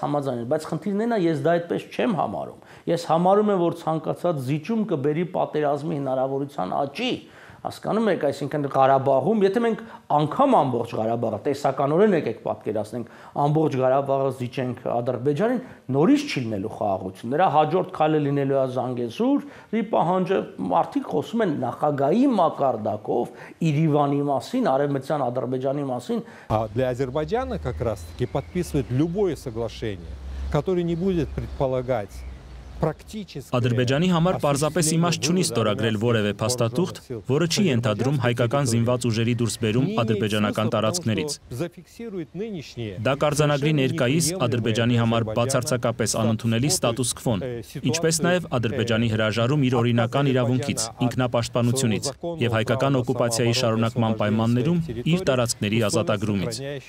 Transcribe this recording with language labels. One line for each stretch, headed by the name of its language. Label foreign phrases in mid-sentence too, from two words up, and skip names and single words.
Armenian: համաձայնվեի, բայց խնդիրն է, ես դա այդպես չեմ համարում։ Ես համարում եմ, որ ցանկացած զիջում կբերի պատերազմի հնարավորության աճի, հասկանում եք, այսինքն Ղարաբաղում, եթե մենք անգամ ամբողջ Ղարաբաղը տեսականորեն եկեք պատկերացնենք, ամբողջ Ղարաբաղը զիջենք Ադրբեջանին, նորից չի լինելու խաղաղություն։ Նրա հաջորդ քայլը լինելու է Զանգեզուրի պահանջը, մարդիկ խոսում են նախագահի մակարդակով Երևանի մասին, արևմտյան Ադրբեջանի մասին։
Russian: Для Азербайджана как раз-таки подписывать любое соглашение, которое не будет предполагать
Armenian: Ադրբեջանի համար պարզապես իմաստ չունի ստորագրել որևէ փաստաթուղթ, որը չի ենթադրում հայկական զինված ուժերի դուրսբերում ադրբեջանական տարածքներից։ Դա կարձանագրի ներկայիս Ադրբեջանի համար բացարձակապես անընդունելի ստատուս քվոն, ինչպես նաև Ադրբեջանի հրաժարում իր օրինական իրավունքից, ինքնապաշտպանությունից եւ հայկական օկուպացիայի շարունակման պայմաններում իր տարածքների ազատագրումից։